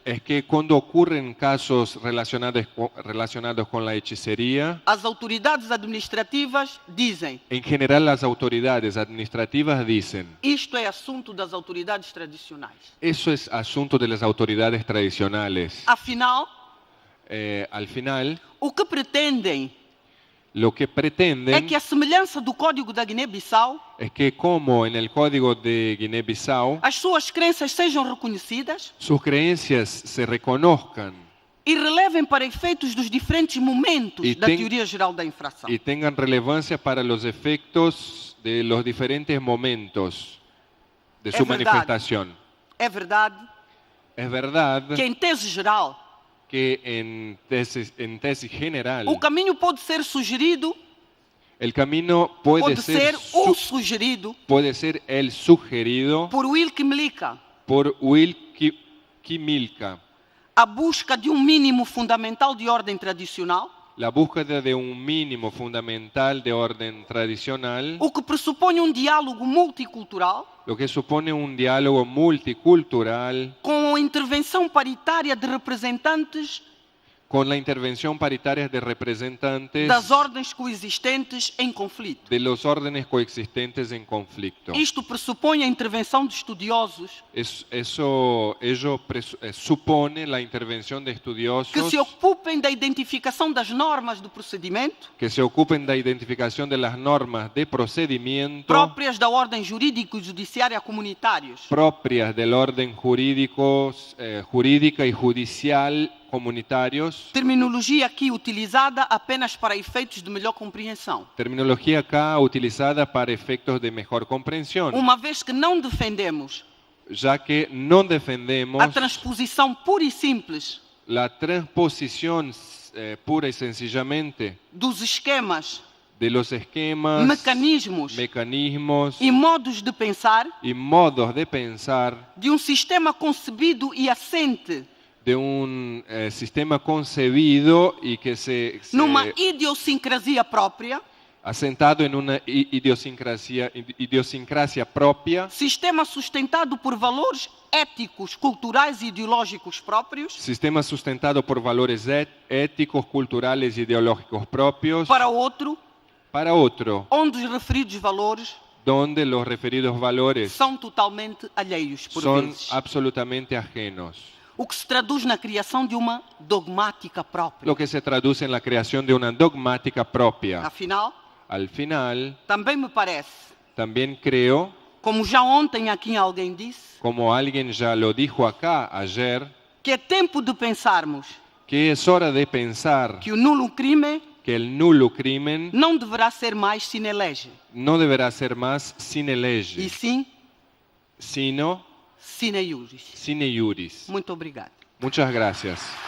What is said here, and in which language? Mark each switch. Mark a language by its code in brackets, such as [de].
[es] Es que cuando ocurren casos relacionados con la hechicería, [pt] as autoridades administrativas dizem: [es] en general las autoridades administrativas dicen, [pt] isto é assunto das autoridades tradicionais. [es] eso es asunto de las autoridades tradicionales. [pt] Afinal, [es] Al final, [pt] o que pretendem [es] lo que [pt] é [es] pretenden [pt] que a semelhança do Código da Guiné-Bissau, [es] es que como en el Código de Guinea-Bissau, [pt] as suas crenças sejam reconhecidas [es] sus creencias se reconozcan [pt] e relevem para efeitos dos diferentes momentos [es] E [pt] da tem- teoria geral da infração. [es] y tengan relevancia para los efectos de los diferentes momentos de su Es verdad. manifestación. [pt] É verdade [es] Es verdad [pt] que, em tese geral, [es] que en tesis general [pt] o caminho pode ser sugerido, [es] el camino puede [pt] pode ser o [es] sugerido puede ser el sugerido [pt] por Wilkie Mlika, [es] por Will Kimilka, [pt] a busca de mínimo fundamental de ordem tradicional, [es] la búsqueda de un mínimo fundamental de orden tradicional, [pt] o que pressupõe diálogo multicultural [es] lo que supone un diálogo multicultural [pt] com a intervenção paritária de representantes [es] con la intervención paritaria de representantes [pt] das ordens coexistentes em conflito. [es] de los órdenes coexistentes en conflicto. [pt] Isto pressupõe a intervenção de estudiosos [es] Ello supone la intervención de que estudiosos [pt] se ocupem da identificação das normas do procedimento [es] que se ocupen de la identificación de las normas de procedimiento [pt] próprias da ordem jurídica e judiciária comunitários, [es] propias del orden jurídica y judicial comunitarios. [pt] terminologia aqui utilizada apenas para efeitos de melhor compreensão, [es] Terminología acá utilizada para efectos de mejor comprensión, [pt] uma vez que não defendemos [es] ya que no defendemos [pt] a transposição pura e simples [es] la transposición pura y sencillamente [pt] dos esquemas, [es] de los esquemas, [pt] mecanismos [es] mecanismos [pt] e modos de pensar [es] y modos de pensar [pt] de sistema concebido e assente [es] de un sistema concebido y que se [pt] numa idiosincrasia própria, [es] asentado en una idiosincrasia propia, [pt] sistema sustentado por valores éticos, culturais e ideológicos próprios, [es] sistema sustentado por valores éticos, culturales y ideológicos propios, [pt] para outro, onde os referidos valores [es] donde los referidos valores [pt] são totalmente alheios, por [es] son [pt] vezes. [es] absolutamente ajenos. [pt] o que se traduz na criação de uma dogmática própria. [es] lo que se traduce en la creación de una dogmática propia. [pt] Afinal, [es] Al final, [pt] também me parece, [es] también creo, [pt] como já ontem aqui alguém disse, [es] como alguien ya lo dijo acá ayer, [pt] que é tempo de pensarmos [es] que es hora de pensar [pt] que o nulo crime [es] que el nulo crimen [pt] não deverá ser mais sine lege, [es] no deberá ser más sine lege, [pt] e sim [es] sino [pt] sine iuris. [es] sine iuris. [pt] Muito obrigado. [es] Muchas gracias.